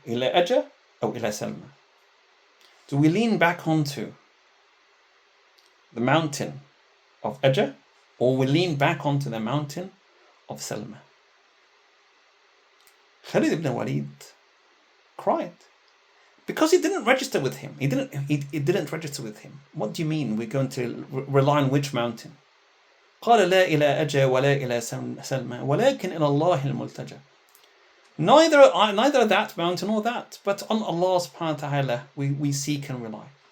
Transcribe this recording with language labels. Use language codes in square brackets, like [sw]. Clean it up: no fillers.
[en] Ila Ajah or ila Salma? Do we lean back onto the mountain of Ajah, or we lean back onto the mountain of Salma? Khalid ibn Walid cried because he didn't register with him. He didn't register with him. What do you mean we're going to rely on which mountain? [ar] قال لا إلى أجا ولا إلى سلمى ولكن إلى الله الملتجى. [en] Neither that mountain or that, but on Allah subhanahu wa ta'ala we seek and rely.